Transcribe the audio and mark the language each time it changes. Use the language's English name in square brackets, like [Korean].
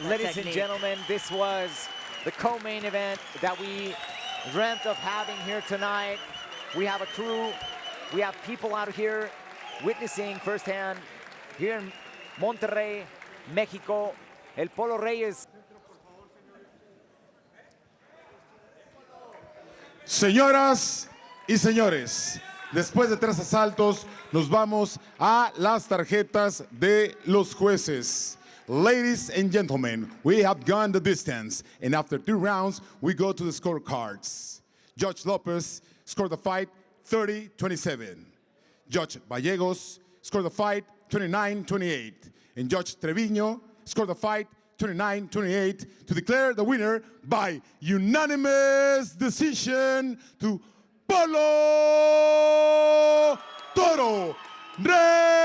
[English] Ladies and gentlemen, this was the co-main event that we dreamt of having here tonight. We have a crew. We have people out here witnessing firsthand here in Monterrey, Mexico, El Polo Reyes. [Spanish] Señoras y señores, después de 3 asaltos, nos vamos a las tarjetas de los jueces. [English] Ladies and gentlemen, we have gone the distance, and after 2 rounds, we go to the scorecards. Judge Lopez scored the fight 30-27. Judge Gallegos scored the fight 29-28. And Judge Treviño scored the fight 29-28 to declare the winner by unanimous decision to Polo Toro Reyes.